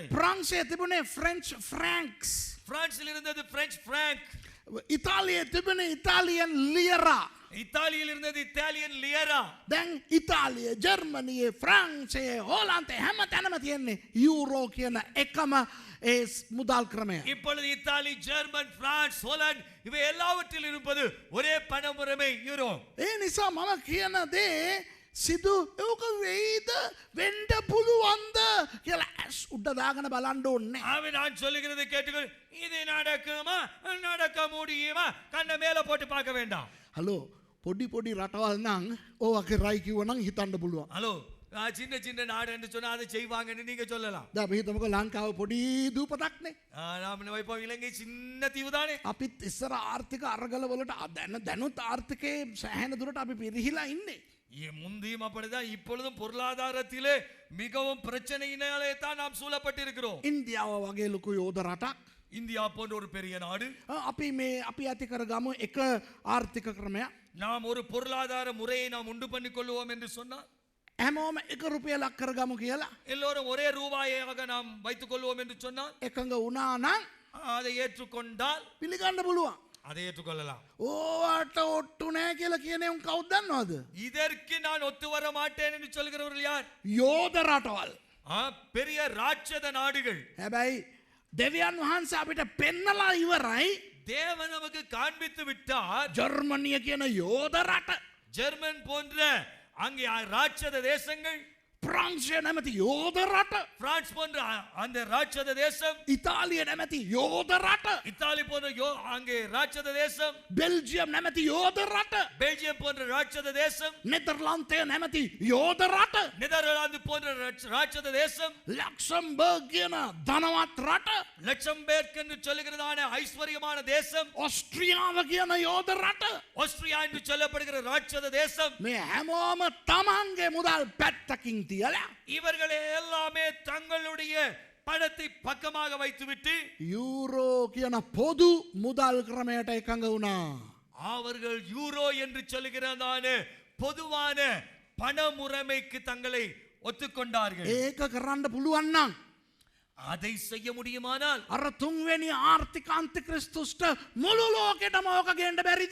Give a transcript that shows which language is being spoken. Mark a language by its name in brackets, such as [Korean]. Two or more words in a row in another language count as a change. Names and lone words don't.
[Tamil] பிரான்சிலே තිබුණේ ஃப்ரெஞ்ச் ஃப்ராங்க்ஸ். பிரான்சில் இருந்தது பிரெஞ்சு பிராங்க். [Sinhala] ඉතාලියේ තිබුණේ ඉතාලියන් ලියරා. [Tamil] இத்தாலியில் இருந்தது இத்தாலியன் லியரா. [Sinhala] දැන් ඉතාලියේ ජර්මනියේ ෆ්‍රාන්සියේ හෝලන්තේ හැම තැනම තියෙන්නේ යුරෝ කියන එකම ඒ මුදල් ක්‍රමය. [Tamil] இப்பொழுது இத்தாலி, ஜெர்மன், பிரான்ஸ், ஹோலந்து இவை எல்லாவற்றில் இருப்பது ஒரே பணமுறைமை யூரோ. [Sinhala] ඒ නිසා මම කියන දේ සිදු ඕක වෙයිද වෙන්න පුළුවන්ද කියලා ඇස් උඩ දාගෙන බලන්න ඕනේ. [Tamil] ஆவே நான் சொல்லுகிறது கேட்டுகள். இது நடக்குமா நடக்க முடியுமா கண்ண மேல போட்டு பார்க்க வேண்டாம். [Sinhala] හලෝ පොඩි පොඩි රටවල් නම් ඕවා කරයි කිව්වනම් හිතන්න පුළුවන්. [Tamil] ஹலோ, சின்ன சின்ன நாடு என்று சொன்னா அதை செய்வாங்கன்னு நீங்க சொல்லலாம். [Sinhala] දැන් අපි හිතමුකෝ ලංකාව පොඩි දූපතක්නේ. [Tamil] நாம் வைப்போம் இலங்கை சின்ன தீவு தானே. [Sinhala] අපිත් ඉස්සර ආර්ථික අරගල වලට දැනුත් ආර්ථිකයේ සෑහෙන දුරට අපි පිරිහිලා ඉන්නේ. [Tamil] முந்தியும் அப்படிதான், இப்பொழுதும் பொருளாதாரத்திலே மிகவும் பிரச்சனையினாலே தான் நாம் சூழப்பட்டிருக்கிறோம். [Sinhala] ඉන්දියාව වගේ ලොකු යෝධ රටක්. [Tamil] இந்தியா போன்ற ஒரு பெரிய நாடு. [Sinhala] අපි ඇති කරගමු එක ආර්ථික ක්‍රමයක්. [Tamil] நாம் ஒரு பொருளாதார முறையை நாம் உண்டு பண்ணிக் கொள்வோம் என்று சொன்னால் [Sinhala] හැමෝම එක රුපියලක් කරගමු කියලා [Tamil] எல்லோரும் ஒரே ரூபாயாக நாம் வைத்துக் கொள்வோம் என்று சொன்னால் [Sinhala] එකඟ වුණා නම් [Tamil] அதை ஏற்றுக்கொண்டால் [Sinhala] පිළිගන්න පුළුවන්. [Tamil] அதை ஏற்றுக்கொள்ளலாம். [Sinhala] ඕවට ඔට්ටු නැහැ කියලා කියන උන් කවුද දන්නවද? [Tamil] இதற்கு நான் ஒத்து வர மாட்டேன் என்று சொல்கிறவர்கள் யார்? [Sinhala] යෝධ රටවල්. [Tamil] பெரிய ராட்சத நாடுகள். [Sinhala] හැබැයි දෙවියන් වහන්සේ අපිට පෙන්නලා ඉවරයි. [Tamil] தேவன் நமக்கு காண்பித்து விட்டார். [Sinhala] ජර්මනිය කියන යෝධ රට, [Tamil] ஜெர்மன் போன்ற அங்கே ராட்சத தேசங்கள், [Sinhala] ප්‍රංශය නැමැති යෝධ රට, [Tamil] பிரான்ஸ் போன்ற அந்த ராட்சத தேசம், [Sinhala] ඉතාලිය නැමැති යෝධ රට, [Tamil] இத்தாலி போன்ற அங்கே ராட்சத தேசம், [Sinhala] බෙල්ජියම් නැමැති යෝධ රට, [Tamil] பெல்ஜியம் போன்ற ராட்சத தேசம், [Sinhala] නෙදර්ලන්තය නැමැති යෝධ රට, [Tamil] நெதர்லாந்து போன்ற ராட்சத தேசம், [Sinhala] ලක්සම්බර්ග් කියන ධනවත් රට, [Tamil] லக்சம்பேர்க் என்று சொல்லுகிறதான ஐஸ்வர்யமான தேசம், [Sinhala] ඔස්ට්‍රියාව කියන යෝධ රට. [Tamil] ஆஸ்திரியா என்று சொல்லப்படுகிற ராட்சத தேசம், [Sinhala] මේ හැමෝම තමන්ගේ මුදල් පැත්තකින් තියලා [Tamil] இவர்களே எல்லாமே தங்களுடைய பணத்தை பக்கமாக வைத்துவிட்டு [Sinhala] යූරෝ කියන පොදු මුදල් ක්‍රමයට එකඟ වුණා. [Tamil] அவர்கள் யூரோ என்று சொல்லுகிறதான பொதுவான பண முறைமைக்கு தங்களை ஒத்துக்கொண்டார்கள். [Sinhala] ඒක කරන්න පුළුවන් නම් [Tamil] அதை செய்ய முடியுமானால் [Sinhala] අර තුන්වෙනි ආර්ථික අන්තික්‍රිස්තුස්ට මුළු ලෝකෙටම ඕක ගේන්න බැරිද?